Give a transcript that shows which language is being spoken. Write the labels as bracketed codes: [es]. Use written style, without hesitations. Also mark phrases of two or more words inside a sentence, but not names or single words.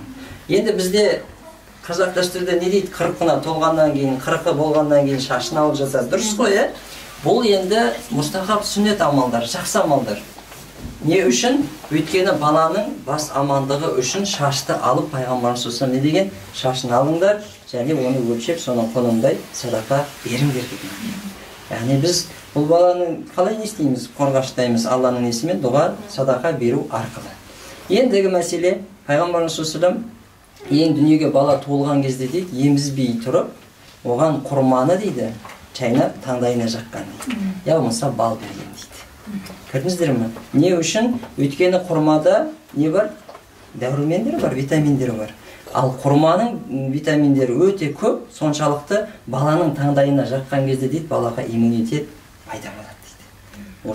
[kk] Енді бізде қазақ дәстүрде не дейді? 40-ына толғаннан кейін, 40-ы болғаннан кейін шашын алып жатады. Дұрыс қой, Бұл енді мұстахаб сүннет амалдар, жақсы амалдар. Не үшін? Өйткені баланың бас амандығы үшін шашты алып пайғамбарымыз [ar] صلى الله عليه وسلم [kk] не деген? Шашын алыңдар, және оны өлшеп, соның құнындай садақа беріңдер деген. Біз бұл баланы қалай не істейміз? Қорғаштаймыз Алланың есімімен дұға, садақа беру арқылы. Ендігі мәселе, пайғамбарымыз [ar] صلى الله عليه وسلم [kk] ең дүниеге бала туылған кезде дейді, емізбей тұрып, оған құрманы дейді, чайнап таңдайына жаққан дейді. Болмаса бал берген дейді. Көрдіңіздер ме? Не үшін? Өйткені құрмада не бар? Дәрумендер бар, витаминдер бар. Ал құрманың витаминдері өте көп, соншалықты баланың таңдайына жаққан кезде дейді, балаға иммунитет пайда болады дейді.